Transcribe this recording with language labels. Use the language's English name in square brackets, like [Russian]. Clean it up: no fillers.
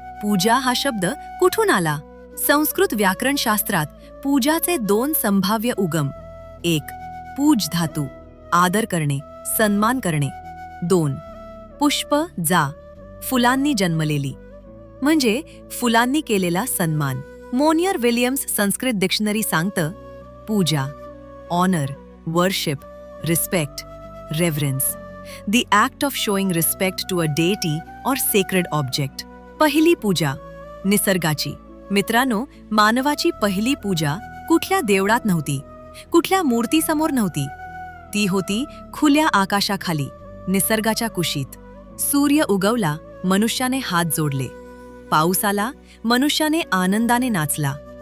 [Marathi] पूजा हा शब्द कुठून आला? संस्कृत व्याकरणशास्त्रात पूजाचे दोन संभाव्य उगम. 1. पूज धातू, आदर करणे, सन्मान करणे. 2. पुष्प जा, फुलांनी जन्मलेली, म्हणजे फुलांनी केलेला सन्मान. मोनियर विलियम्स संस्कृत डिक्शनरी सांगतं, पूजा, honour, worship, respect, रेव्हरन्स, [English] the act of showing respect to a deity or sacred object. [Marathi] पहिली पूजा निसर्गाची. मित्रांनो, मानवाची पहिली पूजा कुठल्या देवळात नव्हती, कुठल्या मूर्तीसमोर नव्हती. ती होती खुल्या आकाशाखाली, निसर्गाच्या कुशीत. सूर्य उगवला, मनुष्याने हात जोडले. पाऊस आला, मनुष्याने आनंदाने नाचला.